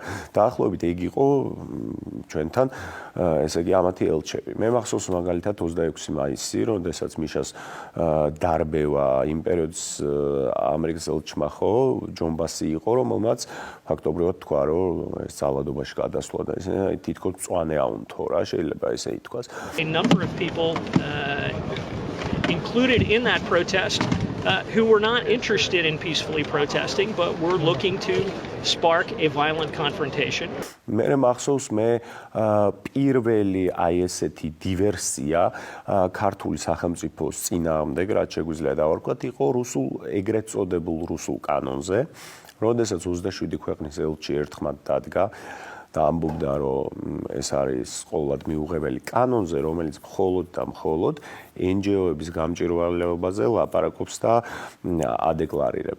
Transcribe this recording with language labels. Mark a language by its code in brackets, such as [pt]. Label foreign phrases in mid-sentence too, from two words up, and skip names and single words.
[ka] დაახლოებით ეგ იყო ჩვენთან ესე იგი ამათი ელჩები. მე მახსოვს მაგალითად 26 მაისი, როდესაც მიშას დარბევა იმ პერიოდს ამერიკის ელჩმა ხო ჯონ ბასი იყო, რომელმაც ფაქტობრივად თქვა, რომ ეს ძალადობაში გადასვლა და ესე აი თითქოს მწვანე აუნთო რა, შეიძლება ესე ითქვას. [en] A number of people included in that protest who were not interested in peacefully protesting but were looking to spark a violent confrontation. [ka] მე მახსოვს მე პირველი აი ესეთი დივერსია ქართული სახელმწიფოს წინააღმდეგ, რაც შეგვიძლია დავარქვათ, იყო რუსულ ეგრეთ წოდებულ რუსულ კანონზე, როდესაც 27 ქვეყნის ელჩი ერთხმად დადგა და ამბობდა, რომ ეს არის ყოველად მიუღებელი კანონზე, რომელიც მხოლოდ და მხოლოდ NGO-ების გამჭირვალეობაზე ლაპარაკობს და ადეკლარირებს.